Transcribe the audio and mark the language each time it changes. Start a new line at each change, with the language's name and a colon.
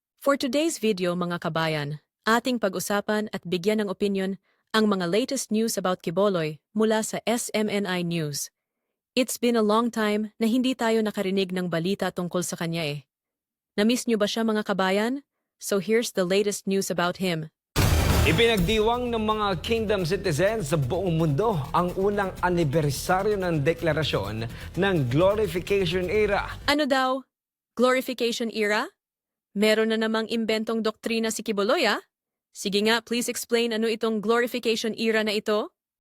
English: For today's video
Filipino: mga kabayan, ating pag-usapan at bigyan ng opinion ang mga latest news about Quiboloy mula sa SMNI News.
English: It's been a long time
Filipino: na hindi tayo nakarinig ng balita tungkol sa kanya eh. Namiss niyo ba siya mga kabayan?
English: So here's the latest news about him.
Filipino: Ipinagdiwang ng mga Kingdom citizens sa buong mundo ang unang anibersaryo ng deklarasyon ng Glorification Era. Ano daw? Glorification era? Meron na namang imbentong doktrina si Quiboloy ah? Sige nga,
English: please explain
Filipino: ano itong glorification era na ito?